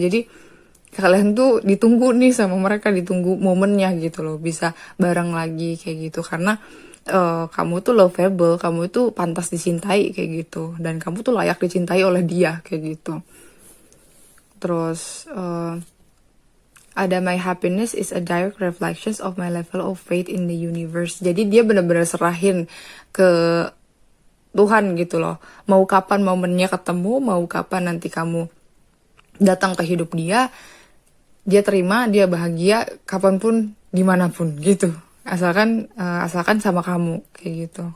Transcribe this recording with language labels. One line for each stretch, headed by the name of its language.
Indonesian: Jadi kalian tuh ditunggu nih sama mereka, ditunggu momennya gitu loh, bisa bareng lagi kayak gitu. Karena kamu tuh lovable, kamu tuh pantas dicintai kayak gitu, dan kamu tuh layak dicintai oleh dia kayak gitu. Terus ada
English: my happiness is a direct reflection of my level of faith in the universe.
Indonesian: Jadi dia benar-benar serahin ke Tuhan gitu loh, mau kapan momennya ketemu, mau kapan nanti kamu datang ke hidup dia terima, dia bahagia kapanpun, dimanapun gitu. Asalkan sama kamu kayak gitu.